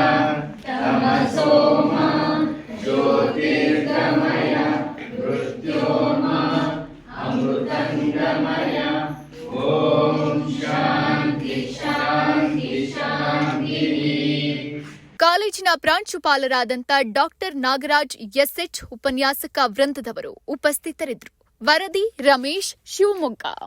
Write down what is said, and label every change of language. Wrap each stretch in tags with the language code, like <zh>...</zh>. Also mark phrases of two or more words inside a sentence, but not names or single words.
<sa>तमसोमा ज्योतिर्गमय मृत्योर्मा अमृतंगमय ओम शांति शांति शांति.</sa> <kn>ಕಾಲೇಜಿನ ಪ್ರಾಂಶುಪಾಲರಾದಂಥ ಡಾಕ್ಟರ್ ನಾಗರಾಜ್ ಎಸ್ಎಚ್ ಉಪನ್ಯಾಸಕ ವೃಂದದವರು ಉಪಸ್ಥಿತರಿದ್ದರು. ವರದಿ ರಮೇಶ್, ಶಿವಮೊಗ್ಗ.</kn>